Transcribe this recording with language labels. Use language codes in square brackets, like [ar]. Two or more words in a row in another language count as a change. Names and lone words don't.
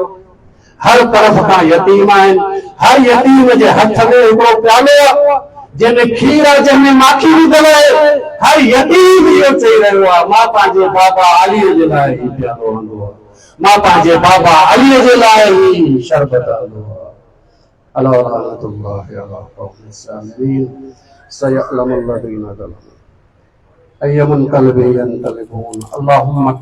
[sd] हर तरफ़ खां यतीम आहिनि, हर यतीम जे हथ में हिकिड़ो प्यालो आहे जंहिंमें खीर आहे, जंहिंमें माखी विधल आहे। हर यतीम इहो चई रहियो आहे, मां पंहिंजे बाबा अलीअ जे लाइ ही प्यालो हूंदो आहे, मां पंहिंजे बाबा अलीअ जे लाइ ही शरबत हूंदो आहे। [ar] ألا رحمة الله على القوم الظالمين سيعلم الذين ظلموا أي قلب ينقلبون. [sd] अल्लाहुम्मा